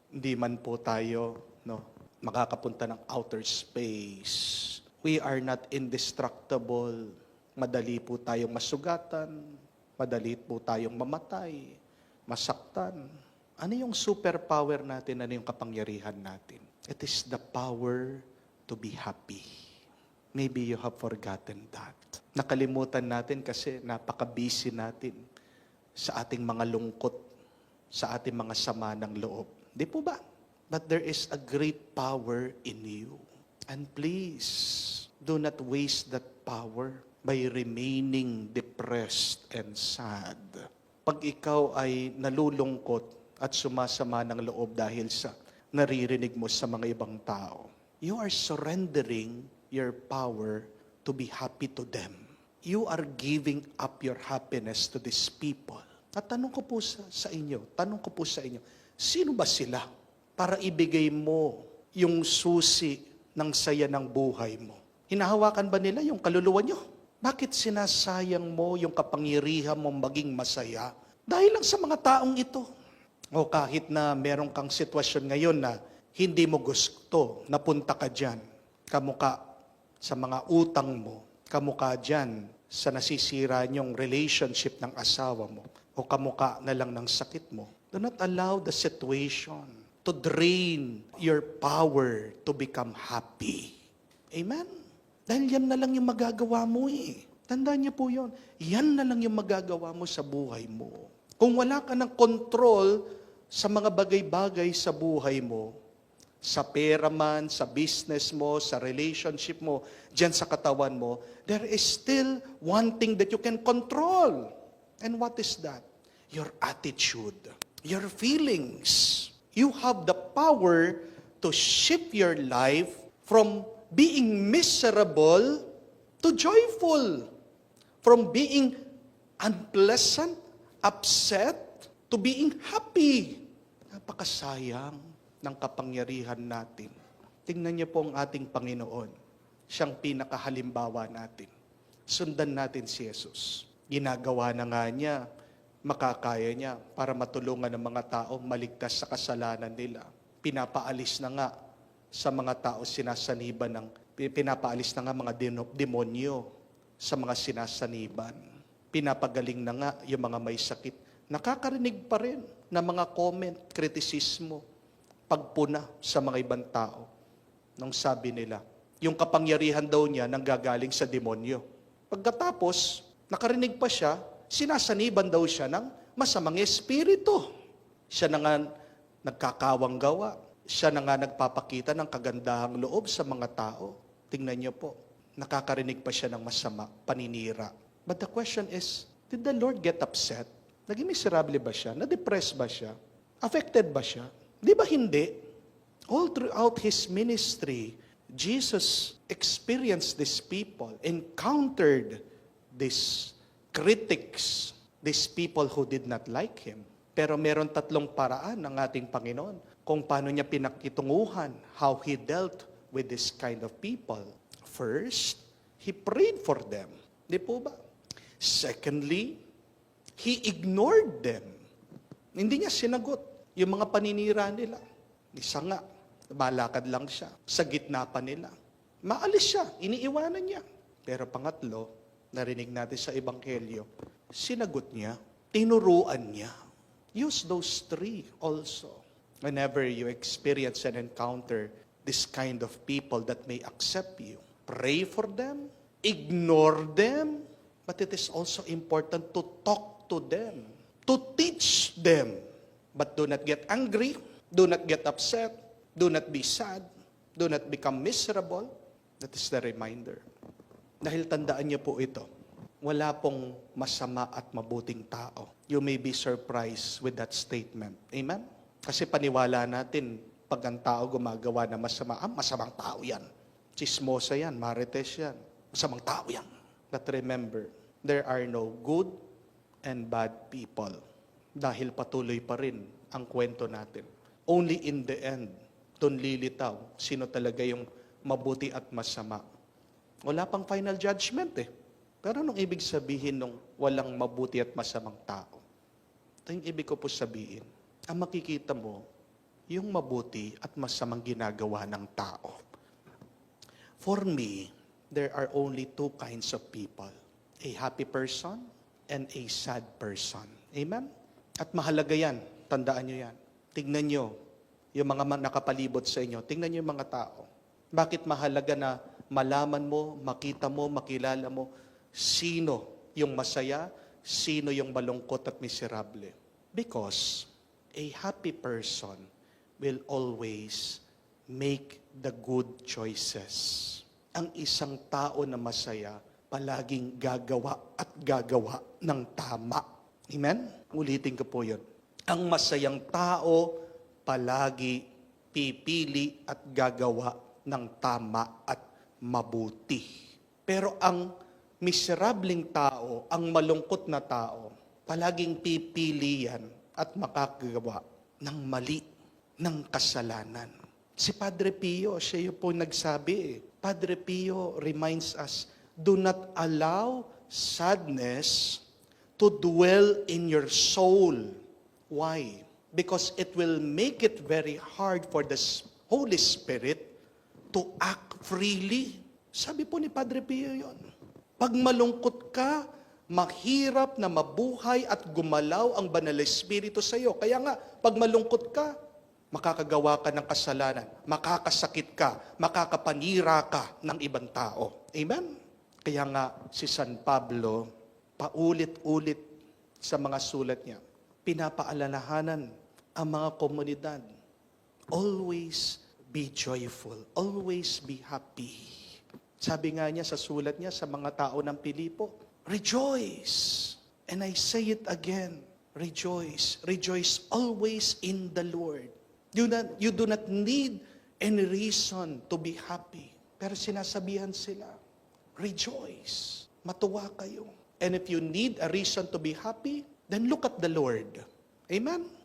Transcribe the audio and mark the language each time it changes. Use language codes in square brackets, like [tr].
[tl] Hindi man po tayo makakapunta ng outer space. [en] We are not indestructible. [tl] Madali po tayong masugatan. Madali po tayong mamatay. Masaktan. Ano yung superpower natin? Ano yung kapangyarihan natin? [en] It is the power to be happy. Maybe you have forgotten that. [tl] Nakalimutan natin kasi napaka-busy natin sa ating mga lungkot, sa ating mga sama ng loob. Di po ba? [en] But there is a great power in you. And please, do not waste that power by remaining depressed and sad. [tl] Pag ikaw ay nalulungkot at sumasama ng loob dahil sa naririnig mo sa mga ibang tao, [en] you are surrendering your power to be happy to them. You are giving up your happiness to these people. [tl] At tanong ko po sa inyo, sino ba sila para ibigay mo yung susi ng saya ng buhay mo? Hinahawakan ba nila yung kaluluwa nyo? Bakit sinasayang mo yung kapangyarihan mong maging masaya? Dahil lang sa mga taong ito. O kahit na meron kang sitwasyon ngayon na hindi mo gusto, napunta ka dyan, kamuka sa mga utang mo, kamuka dyan sa nasisira niyong relationship ng asawa mo, o kamuka na lang ng sakit mo. [en] Do not allow the situation to drain your power to become happy. [tl] Amen? Dahil yan na lang yung magagawa mo eh. Tandaan niyo po yun. Yan na lang yung magagawa mo sa buhay mo. Kung wala ka ng control sa mga bagay-bagay sa buhay mo, sa pera man, sa business mo, sa relationship mo, dyan sa katawan mo, [en] there is still one thing that you can control. And what is that? Your attitude, your feelings. You have the power to shift your life from being miserable to joyful. From being unpleasant, upset, to being happy. [tl] Napakasayang ng kapangyarihan natin. Tingnan niyo po ang ating Panginoon. Siyang pinakahalimbawa natin. Sundan natin si Jesus. Ginagawa na nga niya, makakaya niya para matulungan ng mga tao maligtas sa kasalanan nila. Pinapaalis na nga sa mga tao pinapaalis na nga mga demonyo sa mga sinasaniban. Pinapagaling na nga yung mga may sakit. Nakakarinig pa rin ng mga comment, kritisismo, pagpuna sa mga ibang tao. Nung sabi nila, yung kapangyarihan daw niya nanggagaling sa demonyo. Pagkatapos, nakarinig pa siya, sinasaniban daw siya ng masamang espiritu. Siya na nga nagkakawang gawa. Siya na nga nagpapakita ng kagandahang loob sa mga tao. Tingnan niyo po, nakakarinig pa siya ng masama, paninira. [en] But the question is, did the Lord get upset? [tl] Naging miserable ba siya? Na-depress ba siya? Affected ba siya? Di ba hindi? [en] All throughout His ministry, Jesus experienced these people, encountered these critics, these people who did not like Him. [tl] Pero meron tatlong paraan ng ating Panginoon kung paano niya pinakitunguhan, [en] how He dealt with this kind of people. First, He prayed for them. [tl] Di po ba? [en] Secondly, He ignored them. [tl] Hindi niya sinagot yung mga paninira nila. Isa nga, malakad lang siya. Sa gitna pa nila. Maalis siya, iniiwanan niya. Pero pangatlo, narinig natin sa Ebanghelyo, sinagot niya, tinuruan niya. [en] Use those three also. Whenever you experience and encounter this kind of people that may accept you, pray for them, ignore them, but it is also important to talk to them, to teach them. But do not get angry, do not get upset, do not be sad, do not become miserable. That is the reminder. [tl] Dahil tandaan niyo po ito, wala pong masama at mabuting tao. [en] You may be surprised with that statement. Amen? [tl] Kasi paniwala natin, pag ang tao gumagawa na masama, masamang tao yan. Chismosa yan, marites yan. Masamang tao yan. [en] But remember, there are no good and bad people. [tl] Dahil patuloy pa rin ang kwento natin. [en] Only in the end, [tl] doon lilitaw sino talaga yung mabuti at masama. Wala pang final judgment eh. Pero anong ibig sabihin nung walang mabuti at masamang tao? Ito yung ibig ko po sabihin. Ang makikita mo, yung mabuti at masamang ginagawa ng tao. [en] For me, there are only two kinds of people. A happy person and a sad person. [tl] Amen? At mahalaga yan. Tandaan nyo yan. Tingnan nyo yung mga nakapalibot sa inyo. Tingnan nyo yung mga tao. Bakit mahalaga na malaman mo, makita mo, makilala mo, sino yung masaya, sino yung malungkot at miserable? [en] Because a happy person will always make the good choices. [tl] Ang isang tao na masaya, palaging gagawa at gagawa ng tama. Amen? Ulitin ko po yun. Ang masayang tao, palagi pipili at gagawa ng tama at mabuti. Pero ang miserableng tao, ang malungkot na tao, palaging pipili yan at makakagawa ng mali, ng kasalanan. Si Padre Pio, siya yung po nagsabi. [en] Padre Pio reminds us, do not allow sadness to dwell in your soul. Why? Because it will make it very hard for the Holy Spirit to act freely. [tl] Sabi po ni Padre Pio yun. Pag malungkot ka, mahirap na mabuhay at gumalaw ang Banal na Espiritu sa iyo. Kaya nga, pag malungkot ka, makakagawa ka ng kasalanan, makakasakit ka, makakapanira ka ng ibang tao. Amen? Kaya nga, si San Pablo, paulit-ulit sa mga sulat niya, pinapaalalahanan ang mga komunidad. [en] Always be joyful. Always be happy. [tl] Sabi nga niya sa sulat niya sa mga tao ng Pilipo, rejoice. [en] And I say it again, rejoice. Rejoice always in the Lord. You do not need any reason to be happy. [tl] Pero sinasabihan sila, rejoice. Matuwa kayo. [en] And if you need a reason to be happy, then look at the Lord. Amen?